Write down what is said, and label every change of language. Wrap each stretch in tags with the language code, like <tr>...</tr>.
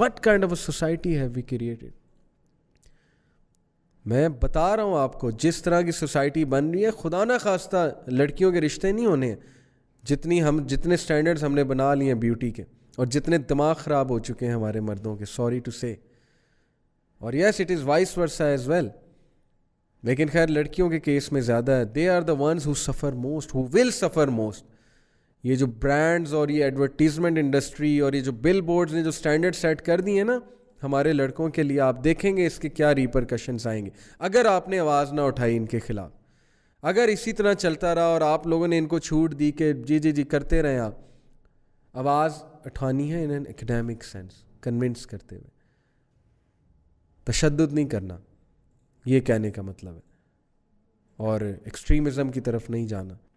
<en>What kind of a society have we created?</en> <ur>میں بتا رہا ہوں آپ کو, جس طرح کی سوسائٹی بن رہی ہے, خدا نہ خواستہ لڑکیوں کے رشتے نہیں ہونے ہیں. جتنے سٹینڈرڈز ہم نے بنا لیے ہیں بیوٹی کے, اور جتنے دماغ خراب ہو چکے ہیں ہمارے مردوں کے,</ur> <en>Sorry to say. اور yes it is vice versa as well,</en> <ur>لیکن خیر لڑکیوں کے کیس میں زیادہ ہے.</ur> <en>They are the ones who suffer most, who will suffer most.</en> <ur>یہ جو برانڈز اور یہ ایڈورٹیزمنٹ انڈسٹری اور یہ جو بل بورڈز نے جو سٹینڈرڈ سیٹ کر دیے ہیں نا ہمارے لڑکوں کے لیے, آپ دیکھیں گے اس کے کیا ریپرکشنز آئیں گے اگر آپ نے آواز نہ اٹھائی ان کے خلاف. اگر اسی طرح چلتا رہا اور آپ لوگوں نے ان کو چھوٹ دی کہ جی کرتے رہیں, آپ آواز اٹھانی ہے</ur> <en>in an academic sense,</en> <ur>convince کرتے ہوئے, تشدد نہیں کرنا, یہ کہنے کا مطلب ہے, اور ایکسٹریمزم کی طرف نہیں جانا.</ur>